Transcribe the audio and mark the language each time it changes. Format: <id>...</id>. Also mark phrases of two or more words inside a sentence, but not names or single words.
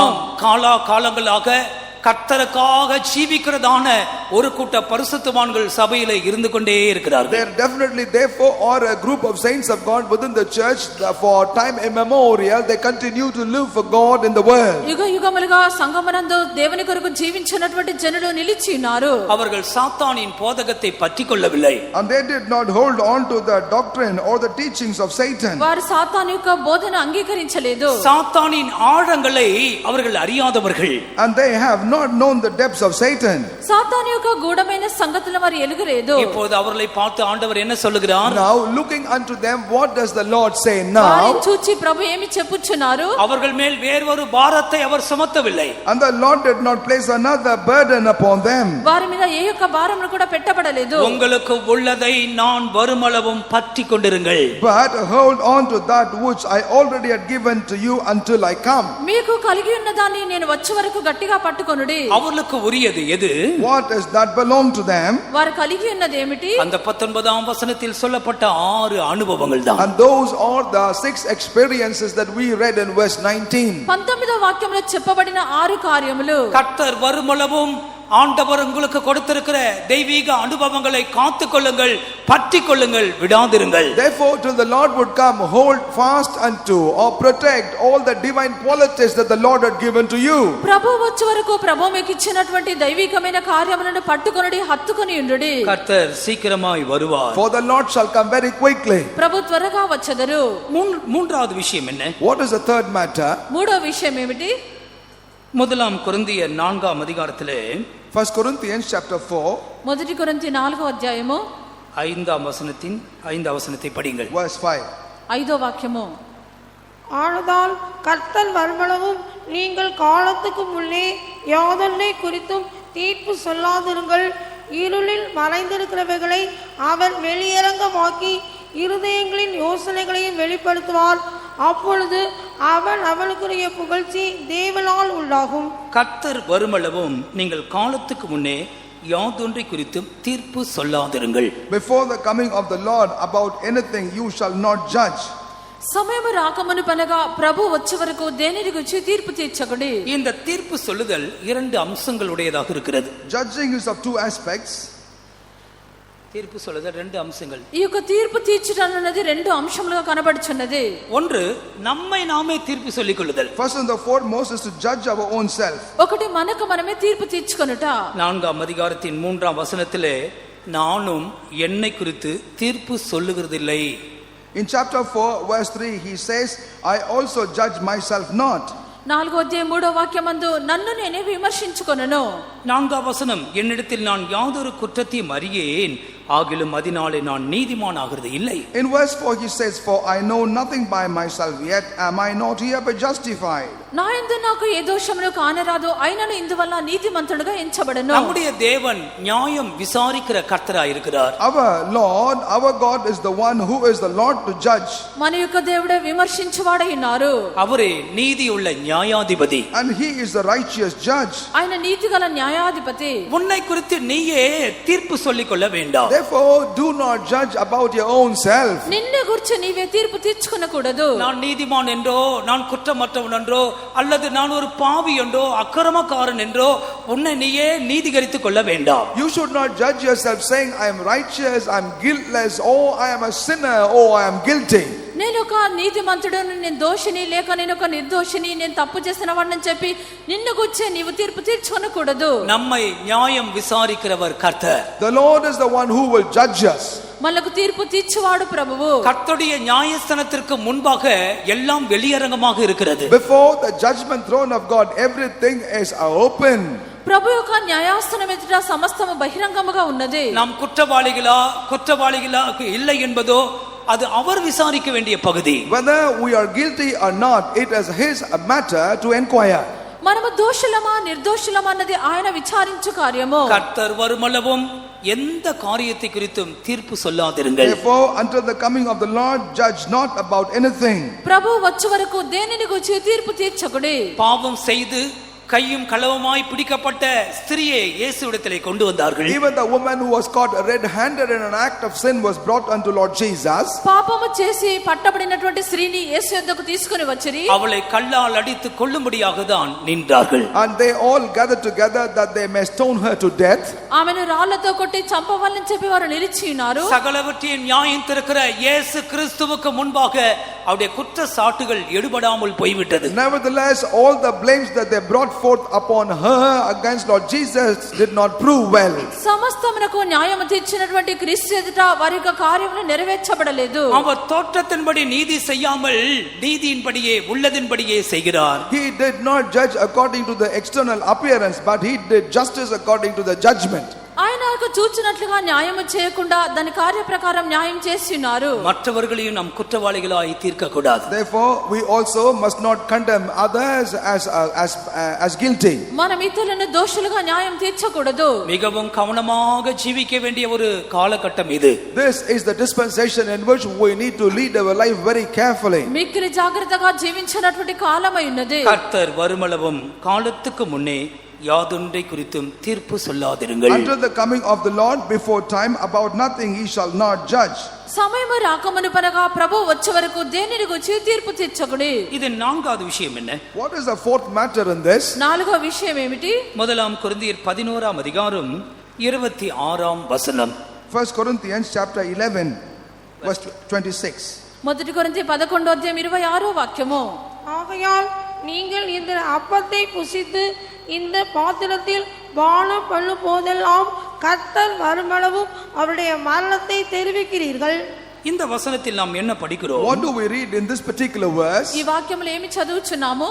<ta>కాలాకాలங்களாக கர்த்தருக்காக ஜீவிக்கிறதான ஒரு கூட்ட பரிசுத்தவான்கள் சபையிலே இருந்து கொண்டே இருக்கிறார்கள்.</ta> <en>There definitely therefore are a group of saints of God within the church for time immemorial. They continue to live for God in the world.</en> <te>యుగ యుగములుగా సంఘమునందు దేవుని కొరకు జీవించినటువంటి జనులు నిలిచి ఉన్నారు.</te> <ta>அவர்கள் சாத்தானின் போதகத்தை பற்றிக்கொள்ளவில்லை.</ta> <en>And they did not hold on to the doctrine or the teachings of Satan.</en> <te>వారు సాతాను యొక్క బోధన అంగీకరించలేదు.</te> <ta>சாத்தானின் ஆழங்களை அவர்கள் அறியாதவர்கள்.</ta> <en>And they have not known the depths of Satan.</en> <te>సాతాను యొక్క గూఢమైన సంగతులను వారు ఎరుగలేదు.</te> <ta>இப்போது அவர்களை பார்த்து ஆண்டவர் என்ன சொல்லுகிறார்?</ta> <en>Now looking unto them, what does the Lord say now?</en> <te>వారిని చూచి ప్రభు ఏమి చెప్పుచున్నారు?</te> <ta>அவர்கள் மேல் வேறொரு பாரத்தை அவர் சுமத்தவில்லை.</ta> <en>And the Lord did not place another burden upon them.</en> <te>వారి మీద ఏ యొక్క భారమును కూడా పెట్టబడలేదు.</te> <ta>உங்களுக்கு உள்ளதை நான் வருமளவும் பற்றிக் கொண்டிருங்கள்.</ta> <en>But hold on to that which I already had given to you until I come.</en> <te>మీకు కలిగి ఉన్నదాన్ని నేను వచ్చే వరకు గట్టిగా పట్టుకొనుడి.</te> <ta>அவர்களுக்கு உரியது எது?</ta> <en>What is that belong to them?</en> <te>వారు కలిగి ఉన్నది ఏమిటి?</te> <ta>அந்த 19ஆம் வசனத்தில் சொல்லப்பட்ட 6 அனுபவங்கள் தான்.</ta> <en>And those are the 6 experiences that we read in verse 19.</en> <te>19వ వాక్యంలో చెప్పబడిన 6 కార్యములు.</te> <ta>கர்த்தர் வருமளவும் ஆண்டவர் உங்களுக்கு கொடுத்திருக்கிற தெய்வீக அனுபவங்களை காத்துக்கொள்ளுங்கள், பற்றிக் கொள்ளுங்கள், விடாதிருங்கள்.</ta> <en>Therefore till the Lord would come, hold fast unto or protect all the divine qualities that the Lord had given to you.</en> <te>ప్రభు వచ్చే వరకు ప్రభు మీకు ఇచ్చినటువంటి దైవికమైన కార్యములను పట్టుకొనుడి, హత్తుకొని ఉండుడి.</te> <ta>கர்த்தர் சீக்கிரமாய் வருவார்.</ta> <en>For the Lord shall come very quickly.</en> <te>ప్రభు త్వరగా వచ్చెదరు.</te> <ta>மூன்றாவது விஷயம் என்ன?</ta> <en>What is the third matter?</en> <te>మూడో విషయం ఏమిటి?</te> <ta>முதலாம் கொரிந்தியர் 4ஆம் அதிகாரத்திலே</ta> <en>1 Corinthians chapter 4</en> <te>మొదటి కొరింథీ 4వ అధ్యాయము</te> <ta>5ஆம் வசனத்தை படிங்கள்.</ta> <en>verse 5.</en> <te>5వ వాక్యము.</te> <ta>ஆனதால் கர்த்தர் வருமளவும் நீங்கள் காலத்துக்கு முன்னே யாதொன்னை குறித்தும் தீர்ப்பு சொல்லாதிருங்கள். இருளில் மறைந்திருக்கிறவைகளை அவர் வெளியரங்கமாக்கி இருதயங்களின் யோசனைகளையும் வெளிப்படுத்துவார். அப்பொழுது அவன் அவனுக்குரிய புகழ்ச்சி தேவனால் உண்டாகும். கர்த்தர் வருமளவும் நீங்கள் காலத்துக்கு முன்னே யாதொன்றை குறித்தும் தீர்ப்பு சொல்லாதிருங்கள்.</ta> <en>Before the coming of the Lord about anything you shall not judge.</en> <te>సమయము రాకమును పనగా ప్రభు వచ్చే వరకు దేనిని గురించి తీర్పు తీర్చకుడి.</te> <ta>இந்த தீர்ப்பு சொல்லுதல் 2 அம்சங்களுடையதாக இருக்கிறது.</ta> <en>Judging is of 2 aspects.</en> <ta>தீர்ப்பு சொல்லுதல் 2 அம்சங்கள்.</ta> <te>ఈ యొక్క తీర్పు తీర్చడం అనేది 2 అంశములుగా కనబడుచున్నది.</te> <ta>ஒன்று நம்மை நாமே தீர்ப்பு சொல்லிக் கொள்ளுதல்.</ta> <en>First and the foremost is to judge our own self.</en> <te>ఒకటి మనకు మనమే తీర్పు తీర్చుకొనుట.</te> <ta>4ஆம் அதிகாரத்தின் 3ஆம் வசனத்திலே நானும் என்னை குறித்து தீர்ப்பு சொல்லுகிறதில்லை.</ta> <en>In chapter 4 verse 3 he says, I also judge myself not.</en> <te>4వ అధ్యాయం 3వ వాక్యమందు నన్ను నేనే విమర్శించుకొనను.</te> <ta>4ஆம் வசனம், என்னிடத்தில் நான் யாதொரு குற்றத்தையும் அறியேன், ஆகிலும் அதனாலே நான் நீதிமான் ஆகிறது இல்லை.</ta> <en>In verse 4 he says, for I know nothing by myself, yet am I not hereby justified.</en> <te>నా యందు నాకు ఏ దోషమును కానరాదు, అయినను ఇందువల్ల నీతిమంతుడుగా ఎంచబడను.</te> <ta>நம்முடைய தேவன் நியாயம் விசாரிக்கிற கர்த்தராய் இருக்கிறார்.</ta> <en>Our Lord, our God is the one who is the Lord to judge.</en> <te>మన యొక్క దేవుడే విమర్శించువాడై ఉన్నారు.</te> <ta>அவரே நீதியுள்ள நியாயாதிபதி.</ta> <en>And he is the righteous judge.</en> <te>ఆయన నీతిగల న్యాయాధిపతి.</te> <ta>உன்னை குறித்து நீயே தீர்ப்பு சொல்லிக் கொள்ள வேண்டாம்.</ta> <en>Therefore do not judge about your own self.</en> <te>నిన్ను గురించి నీవే తీర్పు తీర్చుకొనకూడదు.</te> <ta>நான் நீதிமான் என்றோ, நான் குற்றமற்றவன் என்றோ, அல்லது நான் ஒரு பாவி என்றோ, அக்கிரமக்காரன் என்றோ உன்னை நீயே நீதிகரித்துக் கொள்ள வேண்டாம்.</ta> <en>You should not judge yourself saying I am righteous, I am guiltless, oh I am a sinner, oh I am guilty.</en> <te>నేను ఒక నీతిమంతుడను, నేను దోషిని, లేక నేను ఒక నిర్దోషిని, నేను తప్పు చేసిన వాడిని చెప్పి నిన్ను గురించి నీవు తీర్పు తీర్చుకొనకూడదు.</te> <ta>நம்மை நியாயம் விசாரிக்கிறவர் கர்த்தர்.</ta> <en>The Lord is the one who will judge us.</en> <te>మనకు తీర్పు తీర్చువాడు ప్రభువు.</te> <ta>கர்த்தருடைய நியாயஸ்தானத்திற்கு முன்பாக எல்லாம் வெளியரங்கமாக இருக்கிறது.</ta> <en>Before the judgment throne of God, everything is open.</en> <te>ప్రభు యొక్క న్యాయాసనం ఎదుట సమస్తము బహిరంగముగా ఉన్నది.</te> <ta>நாம் குற்றவாளிகளா இல்லை என்பதோ அது அவர் விசாரிக்க வேண்டிய பகுதி.</ta> <en>Whether we are guilty or not, it is his matter to inquire.</en> <te>మనము దోషులమా నిర్దోషులమా అన్నది ఆయన విచారించు కార్యము.</te> <ta>கர்த்தர் வருமளவும் எந்த காரியத்தை குறித்தும் தீர்ப்பு சொல்லாதிருங்கள்.</ta> <en>Therefore until the coming of the Lord, judge not about anything.</en> <te>ప్రభు వచ్చే వరకు దేనిని గురించి తీర్పు తీర్చకుడి.</te> <ta>பாவம் செய்து கையும் களவுமாய் பிடிக்கப்பட்ட ஸ்திரியை இயேசுவிடத்திலே கொண்டு வந்தார்கள்.</ta> <en>Even the woman who was caught red-handed in an act of sin was brought unto Lord Jesus.</en> <te>పాపము చేసి పట్టబడినటువంటి స్త్రీని యేసు యొద్దకు తీసుకొని వచ్చిరి.</te> <ta>அவளை கல்லால் அடித்து கொல்லும்படியாக தான் நின்றார்கள்.</ta> <en>And they all gathered together that they may stone her to death.</en> <te>ఆమెను రాళ్లతో కొట్టి చంపవాలని చెప్పి వారు నిలిచి ఉన్నారు.</te> <ta>சகலவற்றையும் நியாயம் தீர்க்கிற இயேசு கிறிஸ்துவுக்கு முன்பாக அவருடைய குற்ற சாட்டுகள் எடுபடாமல் போய்விட்டது.</ta> <en>Nevertheless, all the blames that they brought forth upon her against Lord Jesus did not prove well.</en> <te>సమస్తమునకు న్యాయము తీర్చినటువంటి క్రీస్తు ఎదుట వారి యొక్క కార్యములు నెరవేర్చబడలేదు.</te> <ta>அவர் தோற்றத்தின்படி நீதி செய்யாமல் நீதியின்படியே உள்ளதின்படியே செய்கிறார்.</ta> <en>He did not judge according to the external appearance, but he did justice according to the judgment.</en> <te>ఆయన చూచినట్లుగా న్యాయము చేయకుండా దాని కార్య ప్రకారం న్యాయం చేసి ఉన్నారు.</te> <ta>மற்றவர்களையும் நாம் குற்றவாளிகளாய் தீர்க்க கூடாது.</ta> <en>Therefore we also must not condemn others as guilty.</en> <te>మనం ఇతరులను దోషులుగా న్యాయం తీర్చకూడదు.</te> <ta>மிகவும் கவனமாக ஜீவிக்க வேண்டிய ஒரு காலகட்டம் இது.</ta> <en>This is the dispensation in which we need to lead our life very carefully.</en> <te>మిక్కిలి జాగ్రత్తగా జీవించినటువంటి కాలమై ఉన్నది.</te> <ta>கர்த்தர் வருமளவும் காலத்துக்கு முன்னே யாதொன்றை குறித்தும் தீர்ப்பு சொல்லாதிருங்கள்.</ta> <en>Until the coming of the Lord, before time, about nothing he shall not judge.</en> <te>సమయము రాకమునుపనగా ప్రభు వచ్చే వరకు దేనిని గురించి తీర్పు తీర్చకుడి.</te> <ta>இது நான்காவது விஷயம் என்ன?</ta> <en>What is the fourth matter in this?</en> <te>నాలుగో విషయం ఏమిటి?</te> <ta>முதலாம் கொரிந்தியர் 11ஆம் அதிகாரம் 26ஆம் வசனம்.</ta> <en>1 Corinthians chapter 11 verse 26.</en> <te>మొదటి కొరింథీ 11వ అధ్యాయం 26వ వాక్యము.</te> <ta>ஆகையால் நீங்கள் இந்த அப்பத்தை புசித்து இந்த பாத்திரத்தில் பானம் பண்ணும் போதெல்லாம் கர்த்தர் வருமளவும் அவருடைய மரணத்தை தெரிவிக்கிறீர்கள். இந்த வசனத்தில் நாம் என்ன படிக்கிறோம்?</ta> <en>What do we read in this particular verse?</en> <te>ఈ వాక్యములో ఏమి చదువుచున్నాము?</te>